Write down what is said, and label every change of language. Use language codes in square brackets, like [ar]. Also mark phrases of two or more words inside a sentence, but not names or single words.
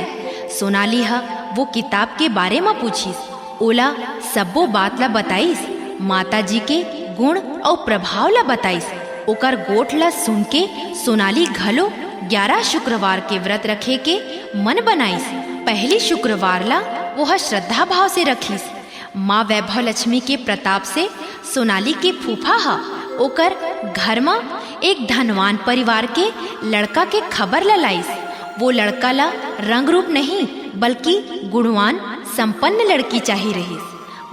[hne] सोनाली ह वो किताब के बारे में पूछिस। ओला सबो बात ला बताइस, माता जी के गुण और प्रभाव ला बताइस। ओकर गोठ ला सुन के सोनाली घलो 11 शुक्रवार के व्रत रखे के मन बनाइस। पहली शुक्रवार ला वह श्रद्धा भाव से रखिस। माँ वैभव लक्ष्मी के प्रताप से सोनाली के फूफा हा ओकर घर में एक धनवान परिवार के लड़का के खबर ला लाइस। वो लड़का ला रंग रूप नहीं बल्कि गुणवान संपन्न लड़की चाहिए रहीस।